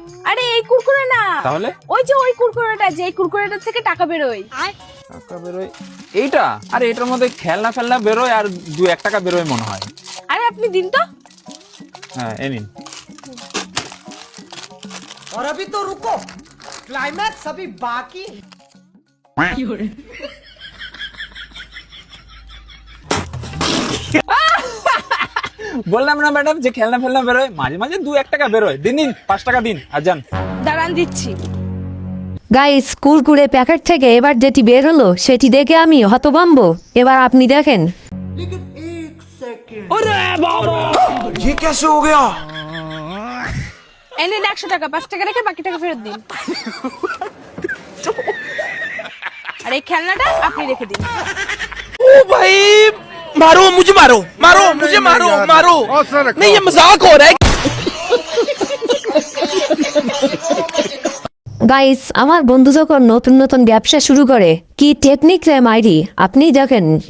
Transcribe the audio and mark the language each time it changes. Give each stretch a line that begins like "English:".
Bangla: আরে এই কুরকুরে না, তাহলে ওই যে ওই কুরকুরেটা, যে কুরকুরেটা থেকে টাকা বেরোয়। টাকা বেরোয় এইটা? আরে এটার মধ্যে খেলনা ফেলনা বেরোয় আর 2-1 টাকা বেরোয় মনে হয়। আরে আপনি দিন তো। হ্যাঁ এই নিন।
Hindi: और अभी तो रुको, क्लाइमैक्स अभी बाकी।
Bangla: বললাম না ম্যাডাম যে খেলনা ফেলনা বেরোয়, মাঝে মাঝে 2-1 টাকা বেরোয়। দিন 5 টাকা দিন আর যান। দাঁড়ান দিচ্ছি। গাইস, কুরকুরে প্যাকেট থেকে এবার যেটি বের হলো সেটি দেখে আমি হতভম্ব। এবার আপনি দেখেন।
Hindi: ये कैसे हो गया?
Bangla: এনে 100 টাকা, 5 টাকা রেখে বাকি টাকা ফেরত দিন। আর এই খেলনাটা আপনি রেখে দিন।
Hindi: ओ भाई, मारो मुझे, मारो मारो मुझे, मारो मारो, नहीं ये मजाक हो रहा है।
Bangla: গাইস, আমার বন্ধু যখন নতুন নতুন ব্যবসা শুরু করে, কি টেকনিক রে মাইরি, আপনি দেখেন।